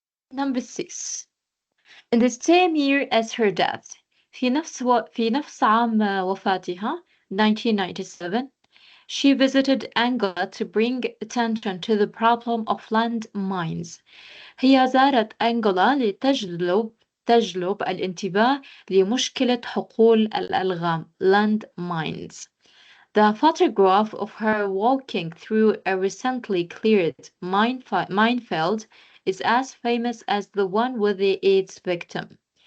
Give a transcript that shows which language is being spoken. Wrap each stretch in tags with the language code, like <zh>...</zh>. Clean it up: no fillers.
<en>Number 6. In the same year as her death,</en> <ar>في نفس عام وفاتها</ar> <en>1997, she visited Angola to bring attention to the problem of land mines.</en> <ar>هي زارت أنغولا لتجلب الانتباه لمشكلة حقول الألغام</ar> <en>land mines. The photograph of her walking through a recently cleared minefield is as famous as the one with the AIDS victim.</en>